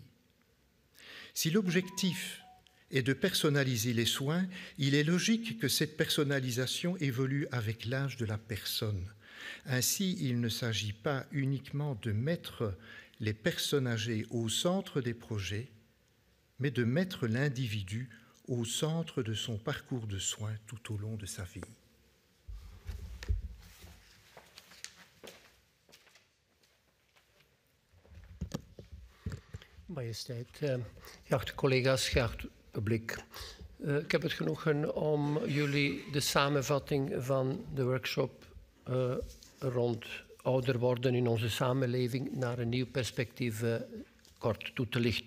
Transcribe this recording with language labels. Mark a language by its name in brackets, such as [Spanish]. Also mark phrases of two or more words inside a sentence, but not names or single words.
[French] Si l'objectif est de personnaliser les soins, il est logique que cette personnalisation évolue avec l'âge de la personne. Ainsi, il ne s'agit pas uniquement de mettre les personnes âgées au centre des projets, mais de mettre l'individu au centre de son parcours de soins tout au long de sa vie. [Dutch] Majesteit, geachte collega's, geacht publiek. Ik heb het genoegen om jullie de samenvatting van de workshop rond ouder worden in onze samenleving naar een nieuw perspectief kort toe te lichten.